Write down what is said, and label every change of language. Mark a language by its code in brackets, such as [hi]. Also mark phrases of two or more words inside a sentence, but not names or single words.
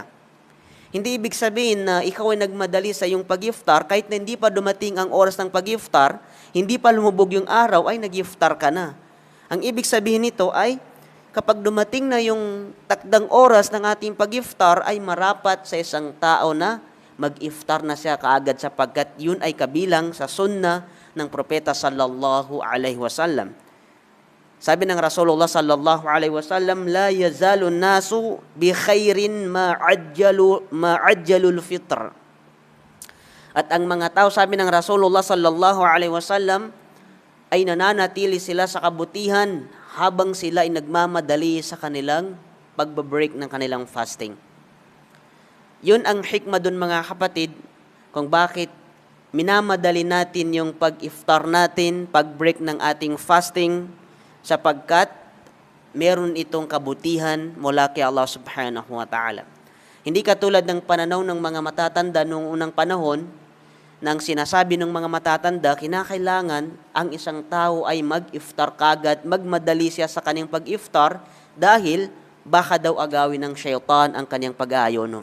[tl] Hindi ibig sabihin na ikaw ay nagmadali sa iyong pag-iftar kahit na hindi pa dumating ang oras ng pag-iftar, hindi pa lumubog yung araw ay nag-iftar ka na. Ang ibig sabihin nito ay kapag dumating na yung takdang oras ng ating pag-iftar ay marapat sa isang tao na mag-iftar na siya kaagad sapagkat yun ay kabilang sa sunna ng propeta [ar] صلى الله عليه وسلم. [tl] Sabi ng [ar] رسول الله صلى الله عليه وسلم لا يزال الناس بخير ما عجلوا الفطر." [tl] At ang mga tao, sabi ng Rasulullah [ar] صلى الله عليه وسلم, [tl] ay nananatili sila sa kabutihan habang sila ay nagmamadali sa kanilang pagbe-break ng kanilang fasting. Yun ang hikmah dun mga kapatid kung bakit minamadali natin yung pag-iftar natin, pag-break ng ating fasting, sapagkat meron itong kabutihan mula kay Allah [ar] سبحانه وتعالى. [tl] Hindi katulad ng pananaw ng mga matatanda noong unang panahon Nang sinasabi ng mga matatanda, kinakailangan ang isang tao ay mag-iftar kagad, magmadali siya sa kanyang pag-iftar dahil baka daw agawin ng syaitan ang kanyang pag-aayono.